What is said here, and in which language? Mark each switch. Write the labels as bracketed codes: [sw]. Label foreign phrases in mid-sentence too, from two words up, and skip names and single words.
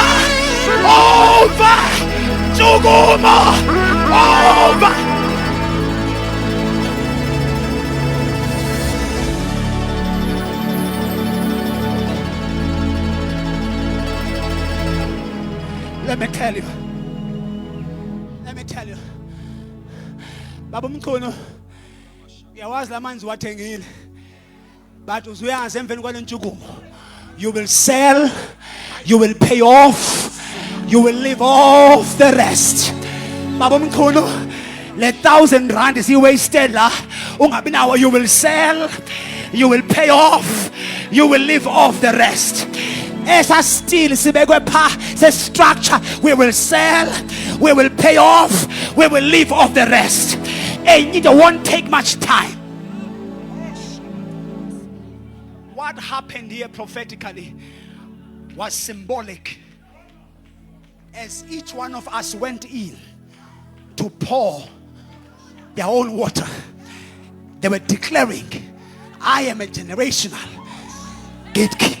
[en] Over! Juguma! Over! Let me tell you. [zu] Baba Mkhono, uyawazi lamanzi wathengile. But uzuyazi emveni kwale ntshukumo. [en] You will sell, you will pay off, you will live off the rest. [zu] Baba Mkhono, le 1,000 rand [en] is wasted [zu] la. Ungabi nawo, [en] you will sell, you will pay off, you will live off the rest. [zu] Esa still sibekwe pha se structure, [en] we will sell, we will pay off, we will live off the rest. And it won't take much time. What happened here prophetically was symbolic. As each one of us went in to pour their own water, they were declaring, I am a generational gatekeeper.